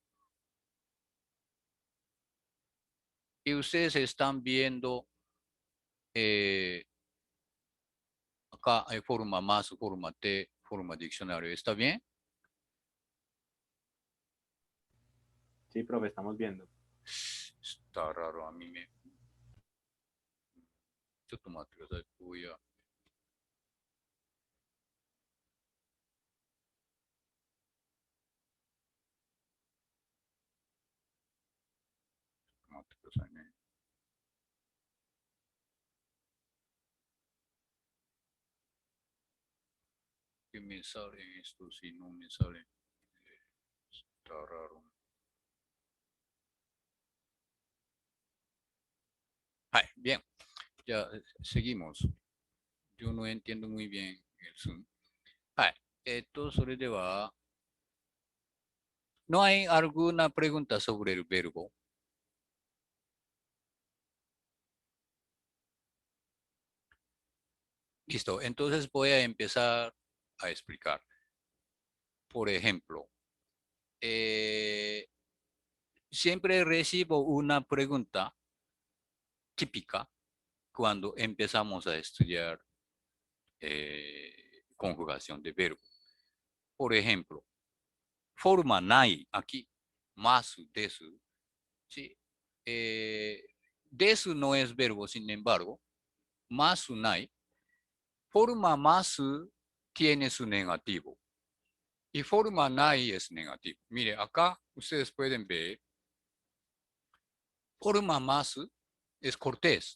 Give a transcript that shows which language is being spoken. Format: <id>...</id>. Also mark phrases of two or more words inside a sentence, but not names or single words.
<es>Y ustedes están viendo acá hay forma más, forma T, forma diccionario. ¿Está bien? Sí, profe, estamos viendo. Está raro, a mí me... ちょっと待ってください。 voy a...</es> <ja>待ってくださいね。</ja> <es>Que me sale esto, si no me sale. Está raro. はい、bien. Ya seguimos. Yo no entiendo muy bien el Zoom.</es> <ja>はい。それでは、</ja> <es>¿no hay alguna pregunta sobre el verbo? Listo, entonces voy a empezar a explicar. Por ejemplo, siempre recibo una pregunta típica cuando empezamos a estudiar conjugación de verbo. Por ejemplo, forma nai, aquí, masu, desu. ¿Sí? Desu no es verbo, sin embargo, masu nai. Forma masu tiene su negativo. Y forma nai es negativo. Mire, acá ustedes pueden ver, forma masu es cortés.</es>